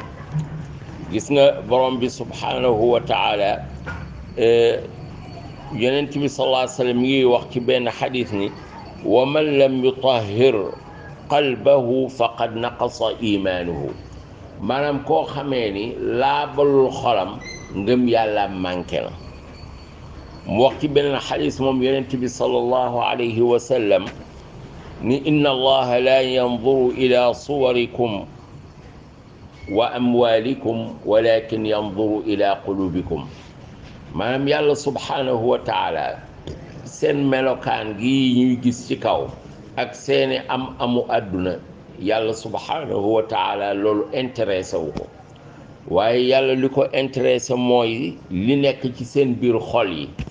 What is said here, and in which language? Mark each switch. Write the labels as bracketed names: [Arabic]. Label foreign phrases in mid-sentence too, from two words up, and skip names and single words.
[Wolof] gis nga borom bi [Arabic] سبحانه وتعالى [Wolof] yonent bi [Arabic] صلى الله عليه وسلم [Wolof] ngi wax ci benn xadis ni: [Arabic] ومن لم يطهر قلبه فقد نقص إيمانه. [Wolof] maanaam koo xamee ni laabalul xolam, ngëm yàlla manqué na. mu wax ci benn xadis moom yonent bi [Arabic] صلى الله عليه وسلم [Wolof] ni: [Arabic] إن الله لا ينظر إلى صوركم وأموالكم ولكن ينظر إلى قلوبكم. [Wolof] maanaam yàlla [Arabic] سبحانه وتعالى [Wolof] seen melokaan gi ñuy gis ci kaw ak seeni amu àdduna, yàlla [Arabic] سبحانه وتعالى [Wolof] loolu intéressé wu ko. waaye yàlla li ko intéressé mooy li nekk ci seen biir xol yi.